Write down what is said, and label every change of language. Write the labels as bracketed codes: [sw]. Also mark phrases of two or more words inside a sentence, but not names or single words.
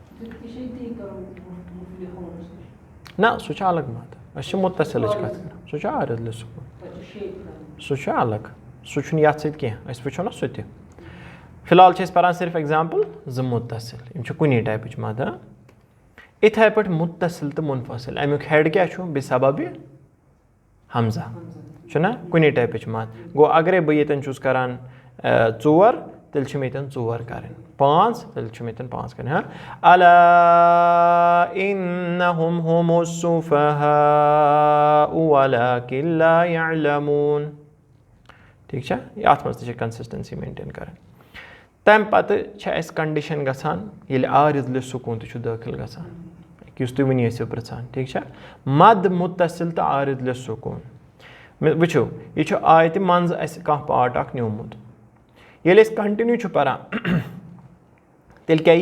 [ks] نہ سُہ چھُ الگ مَد أسۍ چھِ مُتصِلٕچ کَتھ کَران سُہ چھُ عارِض سکوٗن سُہ چھُ الگ سُہ چھُنہٕ یَتھ سۭتۍ کینٛہہ أسۍ وٕچھو نہ سُہ تہِ فِلحال چھِ أسۍ پَران صرف اٮ۪گزامپٕل 2 مُتصِل یِم چھِ کُنی ٹایپٕچ مَد یِتھَے پٲٹھۍ مُتصِل تہٕ مُنفصِل اَمیُک ہٮ۪ڈ کیٛاہ چھُ بِسببِ حمزہ چھُنہ کُنی ٹایپٕچ مَد گوٚو اگرے بہٕ ییٚتٮ۪ن چھُس کَران 4 تیٚلہِ چھِ مےٚ ییٚتٮ۪ن 4 کَرٕنۍ 5 تیٚلہِ چھِ مےٚ ییٚتٮ۪ن 5 کَرٕنۍ [ar] اَلَا اِنَّهُمْ هُمُ السُّفَہَاءُ وَلَٰكِن لَا يَعْلَمُونَ [ks] ٹھیٖک چھا اَتھ منٛز تہِ چھِ [en] consistency maintain [ks] کَرٕنۍ تَمہِ پَتہٕ چھِ اَسہِ کَنڈِشَن گژھان ییٚلہِ عارِض سکوٗن تہِ چھُ دٲخِل گژھان یُس تُہۍ وٕنی ٲسِو پِرٛژھان ٹھیٖک چھا مَد مُتصِل تہٕ عارِض سکوٗن وٕچھو یہِ چھُ آیتہِ منٛزٕ اَسہِ کانٛہہ پاٹ اَکھ نیوٗمُت ییٚلہِ أسۍ کَنٹِنیوٗ چھُ پَران تیٚلہِ کیٛاہ